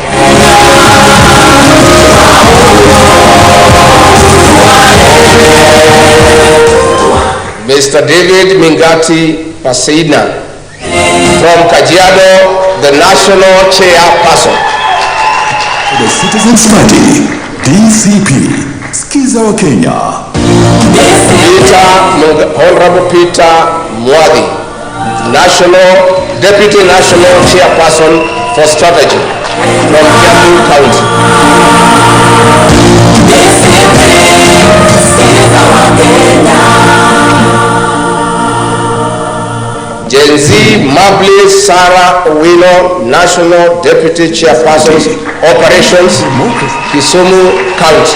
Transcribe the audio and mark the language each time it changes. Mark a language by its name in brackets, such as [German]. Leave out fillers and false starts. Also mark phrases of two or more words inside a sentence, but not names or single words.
[English] Mr. David Mingati Paseina from Kajiado, the national chairperson. The Citizens Party, DCP, Skiza wa Kenya. Honorable Peter Mwadi, Deputy National Chairperson for Strategy from Kiambu County. Gen Z Mabli Sarah Owino, National Deputy Chairperson, Operations, Kisumu County.